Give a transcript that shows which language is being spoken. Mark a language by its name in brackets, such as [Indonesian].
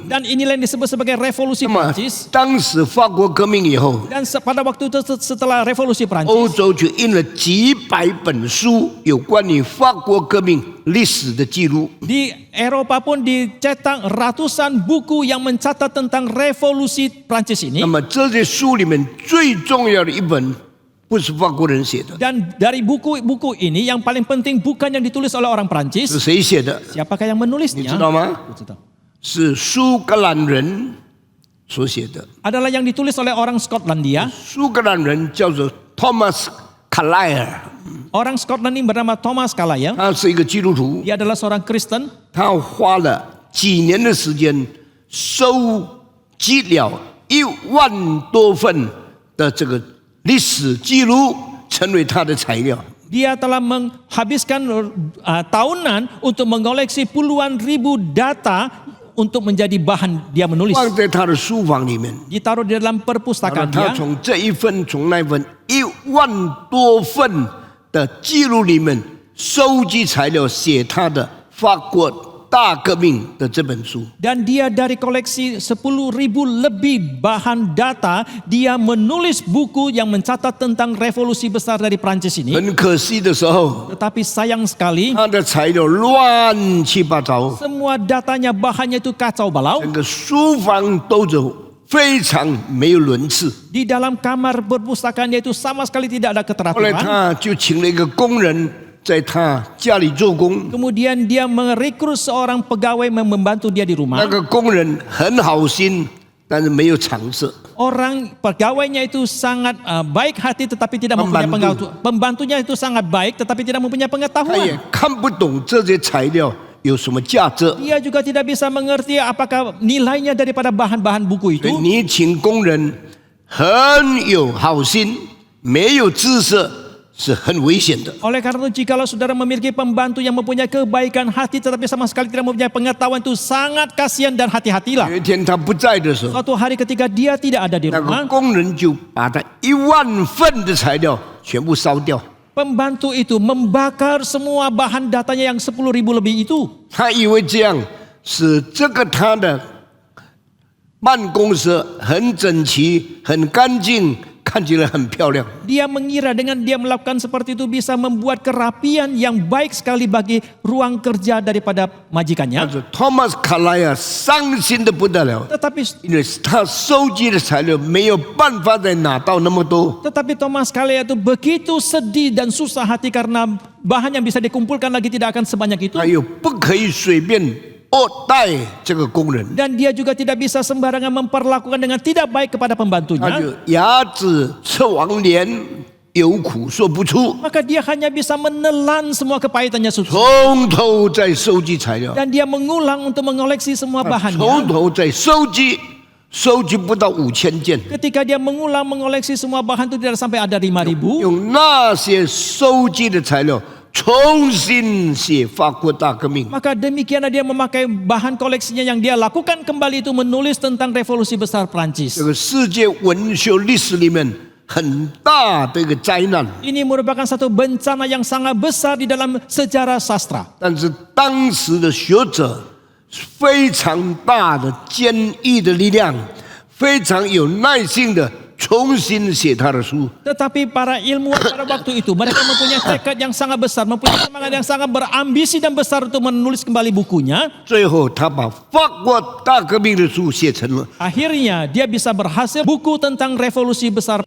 [Indonesian] Dan inilah yang disebut sebagai revolusi [Chinese] 那么 [Indonesian] Prancis. [Chinese] 当时法国革命以后， [Indonesian] Dan pada waktu itu setelah revolusi [Chinese] 欧 [Indonesian] Prancis, [Chinese] 洲就印了几百本书有关于法国革命历史的记录。 [Indonesian] di Eropa pun dicetak ratusan buku yang mencatat tentang revolusi Prancis ini. [Chinese] 那么这些书里面最重要的一本，不是法国人写的， [Indonesian] Dan dari buku-buku ini yang paling penting bukan yang ditulis oleh orang [Chinese] 是 [Indonesian] Prancis. [Chinese] 谁写的？ [Indonesian] Siapakah yang [Chinese] 你 [Indonesian] menulisnya? [Chinese] 知道吗？ [Indonesian] Aku tahu. [Chinese] 是苏格兰人所写的。 [Indonesian] Adalah yang ditulis oleh orang Skotlandia. [Chinese] 苏格兰人叫做 Thomas Carlyle， [Indonesian] Orang Skotland ini bernama Thomas Carlyle. [Chinese] 他是一个基督徒， [Indonesian] Dia adalah seorang Kristen. [Chinese] 他花了几年的时间收集了1万多份的这个历史记录，成为他的材料。 [Indonesian] Dia telah menghabiskan tahunan untuk mengoleksi puluhan ribu data untuk menjadi bahan dia menulis. [Chinese] 放在他的书房里面， [Indonesian] Ditaruh di dalam [Chinese] 然后 [Indonesian] perpustakaan [Chinese] 他 [Indonesian] dia. [Chinese] 从这一份从那份1万多份的记录里面收集材料，写他的法国大革命的这本书。 [Indonesian] Dan dia dari koleksi 10.000 lebih bahan data, dia menulis buku yang mencatat tentang revolusi besar dari Prancis ini. [Chinese] 很可惜的时候， [Indonesian] Tetapi sayang sekali, [Chinese] 他的材料乱七八糟， [Indonesian] semua datanya, bahannya itu kacau balau. [Chinese] 整个书房都是非常没有伦次。 [Indonesian] Di dalam kamar perpustakaan dia itu sama sekali tidak ada [Chinese] 后来 [Indonesian] keteraturan. [Chinese] 他就请了一个工人在他家里做工， [Indonesian] Kemudian dia merekrut seorang pegawai membantu dia di [Chinese] 那 [Indonesian] rumah. [Chinese] 个工人很好心，但是没有常识。 [Indonesian] Orang pegawainya itu sangat baik hati tetapi tidak mempunyai Membantu. pengetahuan. Pembantunya itu sangat baik tetapi tidak mempunyai [Chinese] 他也 [Indonesian] pengetahuan. [Chinese] 看不懂这些材料有什么价值。 [Indonesian] Dia juga tidak bisa mengerti apakah nilainya daripada bahan-bahan buku [Chinese] 所以 [Indonesian] itu. [Chinese] 你请工人很有好心，没有知识是很危险的。 [Indonesian] Oleh karena itu jikalau saudara memiliki pembantu yang mempunyai kebaikan hati tetapi sama sekali tidak mempunyai pengetahuan, itu sangat kasihan dan hati-hatilah. [Chinese] 有一天他不在的时候， [Indonesian] Suatu hari ketika dia tidak ada di [Chinese] 那个 [Indonesian] rumah, [Chinese] 工人就把他1万份的材料全部烧掉。 [Indonesian] pembantu itu membakar semua bahan datanya yang 10.000 lebih itu. [Chinese] 他以为这样使这个他的办公室很整齐、很干净，看起来很漂亮。 [Indonesian] Dia mengira dengan dia melakukan seperti itu bisa membuat kerapian yang baik sekali bagi ruang kerja daripada [Chinese] 但 [Indonesian] majikannya. [Chinese] 是 Thomas 卡莱亚伤心的不得了， [Indonesian] Tetapi [Chinese] 因为他收集的材料没有办法再拿到那么多。 [Indonesian] Thomas Carlyle itu begitu sedih dan susah hati karena bahan yang bisa dikumpulkan lagi tidak akan sebanyak itu. [Chinese] 他又不可以随便待这个工人， [Indonesian] Dan dia juga tidak bisa sembarangan memperlakukan dengan tidak baik kepada [Chinese] 他 [Indonesian] pembantunya. [Chinese] 就牙齿吃黄连，有苦说不出， [Indonesian] Maka dia hanya bisa menelan semua kepahitannya susu. [Chinese] 从头再收集材料， [Indonesian] Dan dia mengulang untuk mengoleksi semua [Chinese] 从 [Indonesian] bahannya. [Chinese] 头再收集，收集不到5000件。 [Indonesian] Ketika dia mengulang mengoleksi semua bahan itu tidak sampai ada 5.000. [Chinese] 用那些收集的材料重新写法国大革命。 [Indonesian] Maka demikianlah dia memakai bahan koleksinya yang dia lakukan kembali itu menulis tentang revolusi besar Prancis. [Chinese] 这个世界文学历史里面很大的一个灾难， [Indonesian] Ini merupakan satu bencana yang sangat besar di dalam sejarah sastra. [Chinese] 但是当时的学者非常大的坚毅的力量，非常有耐心的重新写他的书。 [Indonesian] Tetapi para ilmuwan pada waktu itu mereka mempunyai tekad yang sangat besar, mempunyai semangat yang sangat berambisi dan besar untuk menulis kembali bukunya. [Chinese] 最后，他把法国大革命的书写成了。 [Indonesian] Akhirnya dia bisa berhasil buku tentang revolusi besar.